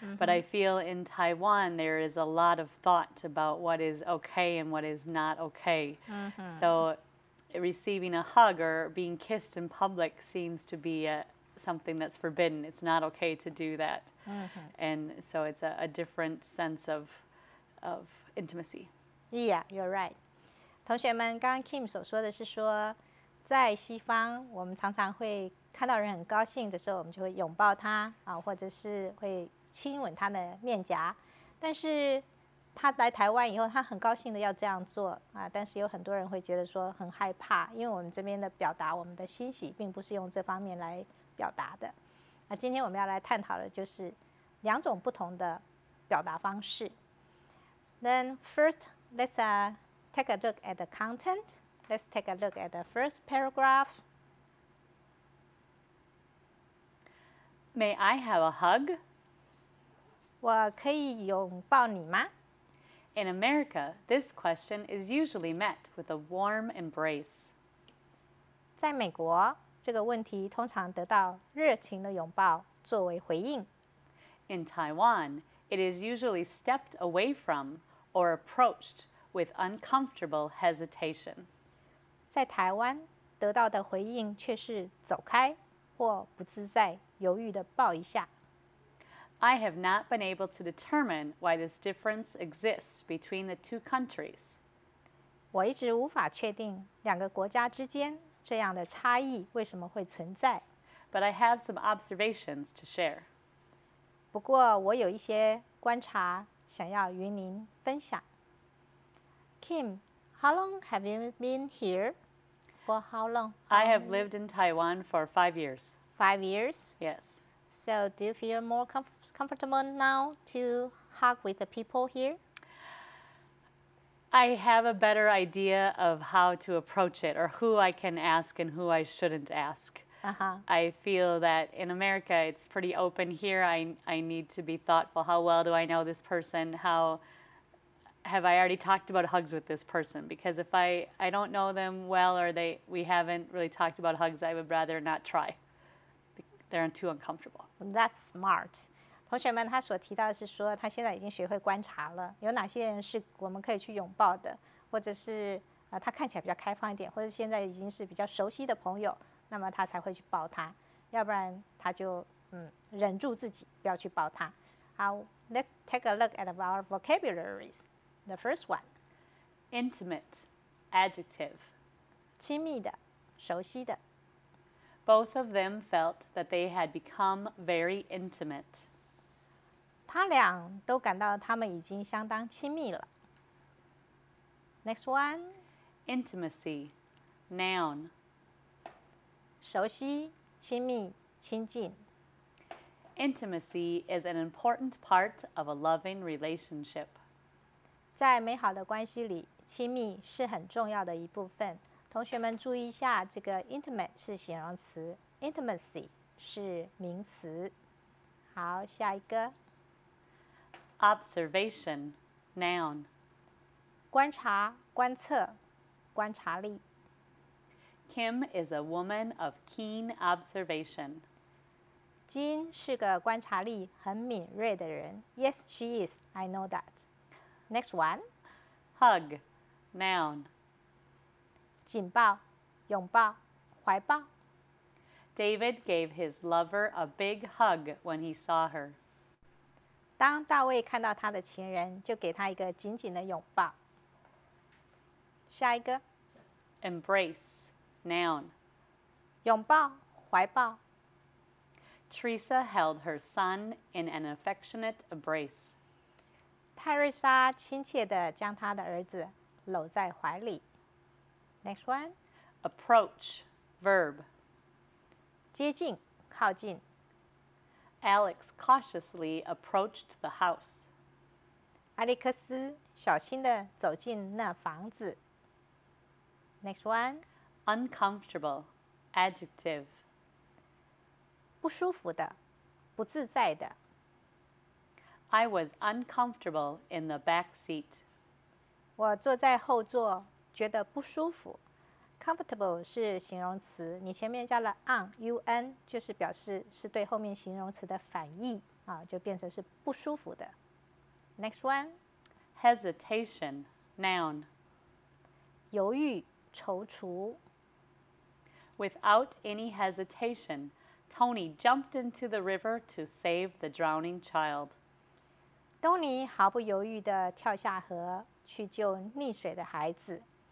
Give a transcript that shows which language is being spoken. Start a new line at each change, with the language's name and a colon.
English: But I feel in Taiwan there is a lot of thought about what is okay and what is not okay. So receiving a hug or being kissed in public seems to be something that's forbidden. It's not okay to do that. And so it's a different sense of intimacy. Yeah, you're right.
Chinese: 同学们，刚刚 Kim 所说的是说，在西方我们常常会看到人很高兴的时候，我们就会拥抱他啊，或者是会亲吻他的面颊。但是他来台湾以后，他很高兴的要这样做啊，但是有很多人会觉得说很害怕，因为我们这边的表达我们的欣喜，并不是用这方面来表达的。那今天我们要来探讨的就是两种不同的表达方式。
English: Then first, let's take a look at the content. Let's take a look at the first paragraph. May I have a hug?
Chinese: 我可以拥抱你吗？
English: In America, this question is usually met with a warm embrace.
Chinese: 在美国，这个问题通常得到热情的拥抱作为回应。
English: In Taiwan, it is usually stepped away from or approached with uncomfortable hesitation.
Chinese: 在台湾得到的回应却是走开或不自在、犹豫的抱一下。
English: I have not been able to determine why this difference exists between the two countries.
Chinese: 我一直无法确定两个国家之间这样的差异为什么会存在。
English: But I have some observations to share.
Chinese: 不过我有一些观察想要与您分享。
English: Kim, how long have you been here? For how long? I have lived in Taiwan for 5 years. 5 years. Yes. So do you feel more comfortable now to hug with the people here? I have a better idea of how to approach it or who I can ask and who I shouldn't ask. I feel that in America it's pretty open. Here I need to be thoughtful. How well do I know this person? How have I already talked about hugs with this person? Because if I don't know them well or we haven't really talked about hugs, I would rather not try. They're too uncomfortable. That's smart.
Chinese: 同学们，他所提到的是说，他现在已经学会观察了，有哪些人是我们可以去拥抱的，或者是他看起来比较开放一点，或者现在已经是比较熟悉的朋友，那么他才会去抱他，要不然他就忍住自己不要去抱他。好
English: ，Let's take a look at our vocabularies. The first one. Intimate, adjective.
Chinese: 亲密的、熟悉的。
English: Both of them felt that they had become very intimate.
Chinese: 他俩都感到他们已经相当亲密了。
English: Next one. Intimacy, noun.
Chinese: 熟悉、亲密、亲近。
English: Intimacy is an important part of a loving relationship.
Chinese: 在美好的关系里，亲密是很重要的一部分。同学们注意一下，这个 intimate 是形容词 ，intimacy 是名词。好，下一个。
English: Observation, noun.
Chinese: 观察、观测、观察力。
English: Kim is a woman of keen observation.
Chinese: 金是个观察力很敏锐的人。
English: Yes, she is. I know that. Next one. Hug, noun.
Chinese: 紧抱、拥抱、怀抱。
English: David gave his lover a big hug when he saw her.
Chinese: 当大卫看到他的情人，就给他一个紧紧的拥抱。下一个。
English: Embrace, noun.
Chinese: 拥抱、怀抱。
English: Teresa held her son in an affectionate embrace.
Chinese: 泰瑞莎亲切地将她的儿子搂在怀里。
English: Next one. Approach, verb.
Chinese: 接近、靠近。
English: Alex cautiously approached the house.
Chinese: 艾利克斯小心地走进那房子。
English: Next one. Uncomfortable, adjective.
Chinese: 不舒服的、不自在的。
English: I was uncomfortable in the back seat.
Chinese: 我坐在后座，觉得不舒服。Comfortable 是形容词，你前面加了 un 就是表示是对后面形容词的反义啊，就变成是不舒服的。
English: Next one. Hesitation, noun.
Chinese: 犹豫、踌躇。
English: Without any hesitation, Tony jumped into the river to save the drowning child.
Chinese: 东尼毫不犹豫地跳下河，去救溺水的孩子。